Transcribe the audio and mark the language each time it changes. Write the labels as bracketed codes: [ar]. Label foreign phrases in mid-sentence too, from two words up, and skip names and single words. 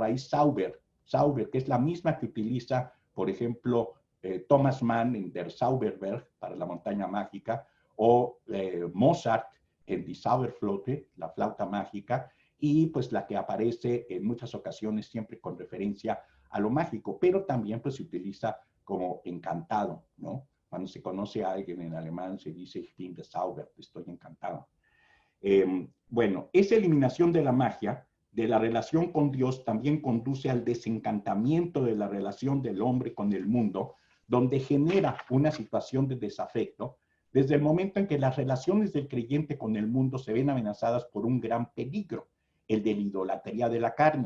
[es] raíz Zauber, que es la misma que utiliza, por ejemplo, Thomas Mann en Der Zauberberg para la montaña mágica, o Mozart en Die Zauberflöte, la flauta mágica, y pues la que aparece en muchas ocasiones siempre con referencia a lo mágico, pero también pues se utiliza como encantado, ¿no? Cuando se conoce a alguien en alemán se dice [de] ich bin bezaubert, [es] estoy encantado. Bueno, esa eliminación de la magia, de la relación con Dios, también conduce al desencantamiento de la relación del hombre con el mundo, donde genera una situación de desafecto, desde el momento en que las relaciones del creyente con el mundo se ven amenazadas por un gran peligro, el de la idolatría de la carne.